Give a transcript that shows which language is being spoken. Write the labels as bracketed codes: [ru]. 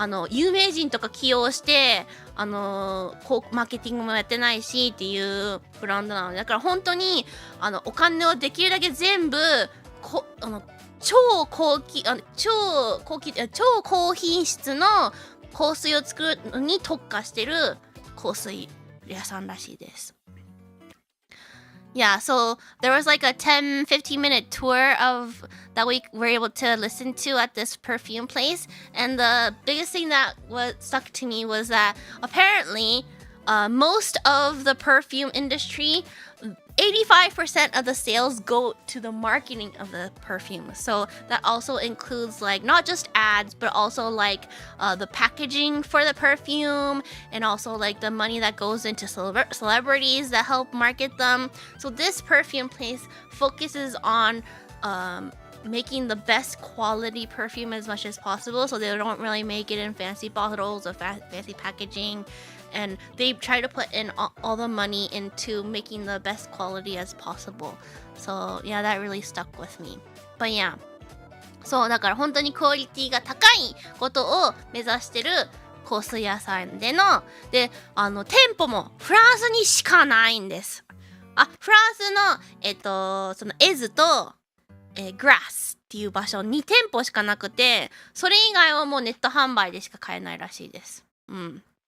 [ja] 有名人とか起用してマーケティングもやってないしっていうブランドなので、だから本当にお金をできるだけ全部超高品質の香水を作るのに特化してる香水屋さんらしいです。 [en] Yeah, so there was like a 10-15 minute tour of that we were able to listen to at this perfume place, and the biggest thing that was stuck to me was that apparently most of the perfume industry, 85% of the sales go to the marketing of the perfume. So that also includes like not just ads, but also like the packaging for the perfume, and also like the money that goes into celebrities that help market them. So this perfume place focuses on making the best quality perfume as much as possible. So they don't really make it in fancy bottles or fancy packaging. And they try to put in all the money into making the best quality as possible. So yeah, that really stuck with me. But yeah. [ja] そう、だから本当にクオリティが高いことを目指してる香水屋さんでの、で、店舗もフランスにしかないんです。フランスの、そのエズと、グラスっていう場所に店舗しかなくて、それ以外はもうネット販売でしか買えないらしいです。うん。